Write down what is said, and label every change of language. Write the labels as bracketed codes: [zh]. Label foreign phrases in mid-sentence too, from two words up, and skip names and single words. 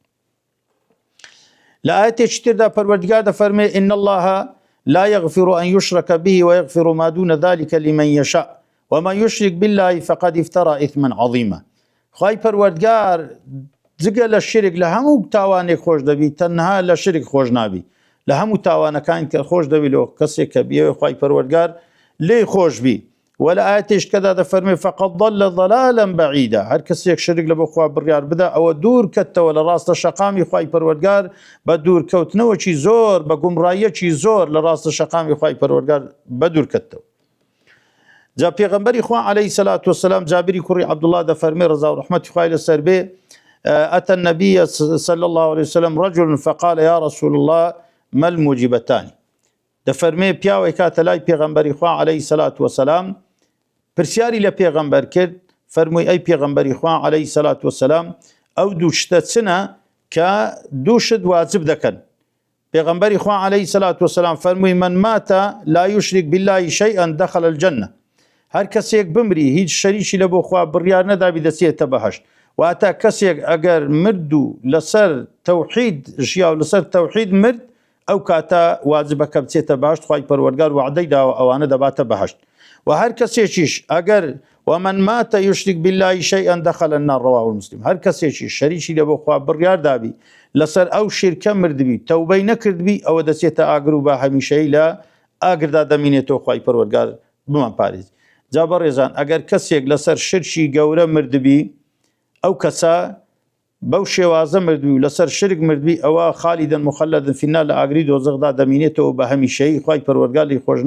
[ckb] لە ئاەتێکی تردا پەروەردگار دەفەرمێ [ar] إن الله لا يغفر أن يشرك به ويغفر ما دون ذلك لمن يشاء ومن يشرك بالله فقد افترى إثما عظيما [ckb] خوای پەروەردگار جگە لە شرک لە هەموو تاوانێک خۆش دەبی تەنها لە شرک خۆش نابی لە هەموو تاوانەکان کە خۆش دەبی لە کەسێک کە بیەوێ خوای پەروەردگار لێ خۆش بی ولا ئاەتێشکەدا دەفەرمێ [ar] فقط ضل ضلالا بعيدا [ckb] هەر کەسێک شرک لە بۆ خوا بڕیار بدە ئەوە دوور کەتەوە لە ڕاستە شەقامی خوای پەروەردگار بە دوورکەوتنەوەکی زۆر بە گومڕایەکی زۆر لە ڕاستە شەقامی خوای پەروەردگار بە دوور کەتەوە جا پێغەمبەری خوا [ar] عەلەیهی سەلات وەسەلام [ckb] جابری کوڕی عەبدوڵڵا دەفەرمێ ڕەزا و ڕەحمەتی خوای لەسەر بێ [ar] أتى النبي صلى الله عليه وسلم رجل فقال يا رسول الله ما الموجبتان [ckb] دەفەرمێ پیاوێک کاتە لای پێغەمبەری خوا [ar] عەلەیهی سەلات وەسەلام [ckb] پرسیاری لە پێغەمبەر کرد فەرمووی ئەی پێغەمبەری خوا [ar] عەلەیهی سەلات وەسەلام [ckb] ئەو دوو شتە چنە کە دوو شت واجب دەکەن پێغەمبەری خوا [ar] عەلەیهی سەلات وەسەلام [ckb] فەرمووی [ar] من مات لا يشرك بالله شيئا دخل الجنة [ckb] هەر کەسێک بمری هیچ شەریکی لە بۆ خوا بڕیار نەدابی دەچێتە بەهەشت واتە کەسێک ئەگەر مرد و لەسەر تەوحید ژیا و لەسەر تەوحید مرد ئەو کاتە واجبەکە بچێتە بەهەشت خوای پەروەردگار وعدەی داوە ئەوانە دەباتە بەهەشت و هەر کەسێکیش ئەگەر [ar] ومن مات يشرك بالله شيئا دخل النار رواه مسلم [ckb] هەر کەسێکی شەریکی لە بۆ خوا بڕیار دابی لەسەر ئەو شیرکە مردبی تەوبەی نەکردبی ئەوە دەچێتە ئاگر و بە هەمیشەی لە ئاگردا دەمینێتەوە خوای پەروەردگار بمان پارێز جا بەڕێزان ئەگەر کەسێک لەسەر شرکی گەورە مردبی ئەو کەسە بەو شێوازە مردوی و لەسەر شرک مردوی ئەوە [ar] خالیدن مخەلدن فی النار [ckb] لە ئاگری دۆزەخدا دەمینێتەوە بە هەمیشەیی خوای پەروەردگار لێی خۆش